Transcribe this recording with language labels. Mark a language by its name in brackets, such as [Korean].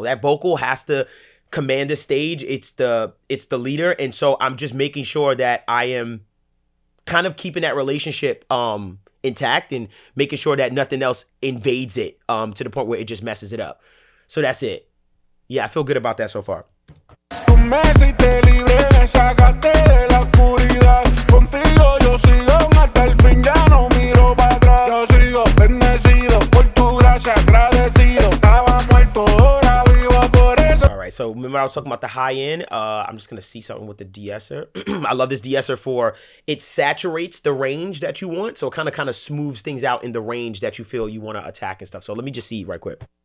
[English] That vocal has to command the stage. It's the leader. And so I'm just making sure that I am kind of keeping that relationship intact and making sure that nothing else invades it to the point where it just messes it up. So that's it. Yeah, I feel good about that so far. [Spanish] Tú me hiciste libre, me sacaste de la oscuridad. Contigo yo sigo hasta el fin, ya no miro para atrás. Yo sigo bendecido por tu gracia, agradecido. Estaba muerto, ahora vivo, por eso. [English] All right, so remember I was talking about the high end. I'm just gonna see something with the de-esser. I love this de-esser for it saturates the range that you want, so it kind of smooths things out in the range that you feel you want to attack and stuff. So let me just see right quick.